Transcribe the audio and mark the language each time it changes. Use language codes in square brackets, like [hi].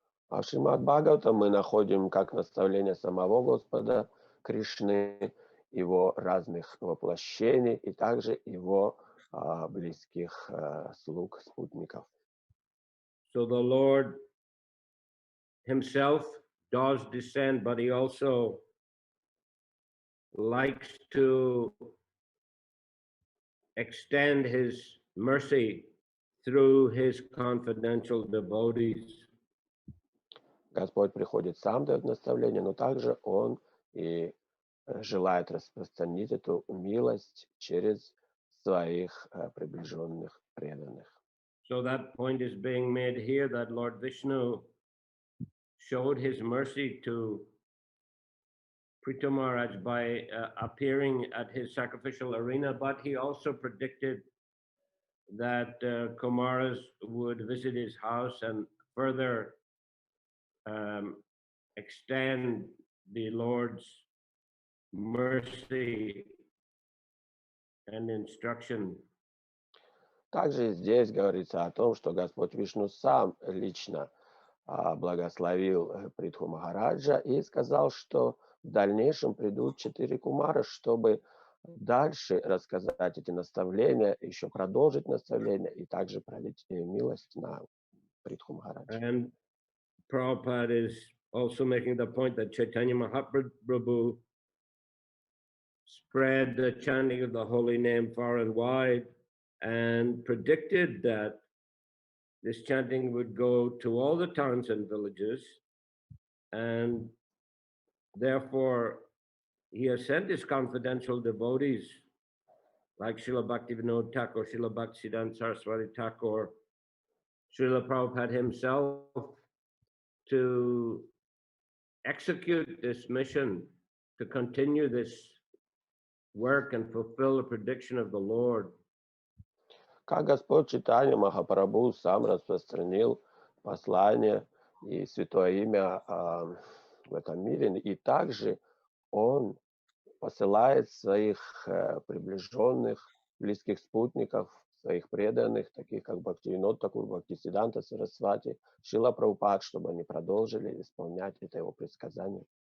[ru] А в Шримад Бхагаватам мы находим как наставление самого Господа Кришны, его разных воплощений и также его близких слуг, спутников. [en] So the Lord himself does descend, but he also likes to extend his mercy through his confidential devotees. [ru] Господь приходит сам, дает наставление, но также Он и желает распространить эту милость через своих приближенных преданных. [en] So that point is being made here that Lord Vishnu showed his mercy to Prithu Maharaj by appearing at his sacrificial arena, but he also predicted that Kumaras would visit his house and further extend the Lord's mercy and instruction. [ru] Также здесь говорится о том, что Господь Вишну сам лично благословил Притху Махараджа и сказал, что в дальнейшем придут 4 кумара, чтобы дальше рассказать эти наставления, еще продолжить наставления и также пролить милость на Притху Махараджа. [en] And Prabhupada is also making the point that Chaitanya Mahaprabhu spread the chanting of the holy name far and wide and predicted that this chanting would go to all the towns and villages, and therefore he has sent his confidential devotees like Srila Bhaktivinoda Thakur, Srila Bhaktisiddhanta Saraswati Thakur, Srila Prabhupada himself to execute this mission, to continue this work and fulfill the prediction of the Lord. [ru] Как Господь Чайтанья Махапрабху сам распространил послание и святое имя в этом мире, и также Он посылает своих приближенных, близких спутников, своих преданных, таких как Бхактивинод Тхакур, Бхактисиддханта Сарасвати, Шрила Прабхупад, чтобы они продолжили исполнять это его предсказание.